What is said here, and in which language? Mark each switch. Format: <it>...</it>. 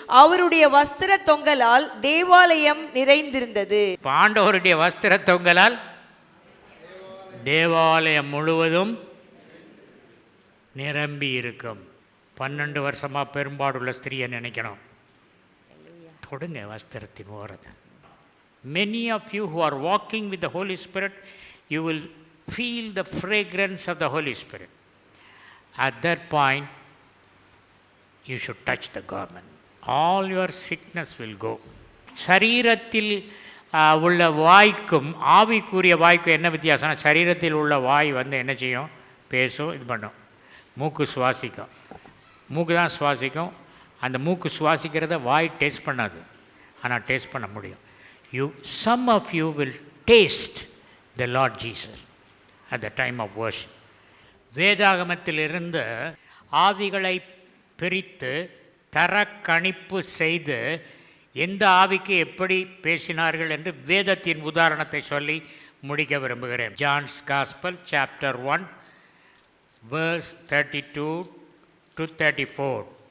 <ta>அவருடைய வஸ்திர தொங்கலால் தேவாலயம் நிறைந்திருந்தது. ஆண்டவருடைய வஸ்திர தொங்கலால் தேவாலயம் முழுவதும் நிரம்பி இருக்கும். 12 வருஷமாக பெரும்பாடுள்ள ஸ்திரியை நினைக்கணும். தொடுங்க வஸ்திரத்தின் ஓரத்தை.</ta> <en>Many of you who are walking with the Holy Spirit, you will feel the fragrance of the Holy Spirit. At that point, you should touch the garment. All your sickness will go.</en> <ta>சரீரத்தில் உள்ள வாய்க்கும் ஆவிக்குரிய வாய்க்கும் என்ன வித்தியாசம்னா, சரீரத்தில் உள்ள வாய் என்ன செய்யும்? பேசும், இது பண்ணும். மூக்கு சுவாசிக்கும். மூக்கு தான் சுவாசிக்கும். அந்த மூக்கு சுவாசிக்கிறத வாய் டேஸ்ட் பண்ணாது, ஆனால் டேஸ்ட் பண்ண முடியும்.</ta> <en>Some of you will taste the Lord Jesus at the time of worship.</en> <ta>வேதாகமத்திலிருந்து ஆவிகளை பிரித்து தரக்கணிப்பு செய்து எந்த ஆவிக்கு எப்படி பேசினார்கள் என்று வேதத்தின் உதாரணத்தை சொல்லி முடிக்க விரும்புகிறேன்.</ta> <en>John's gospel chapter 1 verse 32 to 34.</en>